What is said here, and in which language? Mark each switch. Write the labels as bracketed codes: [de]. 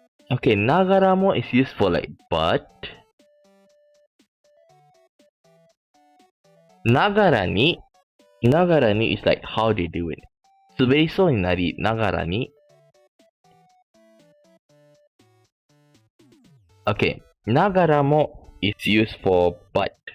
[en] Okay, ながらも is used for like but. ながらに is like how they do it. [ja] 滑りそうになりながらに。 [en] Okay, ながらも is used for but.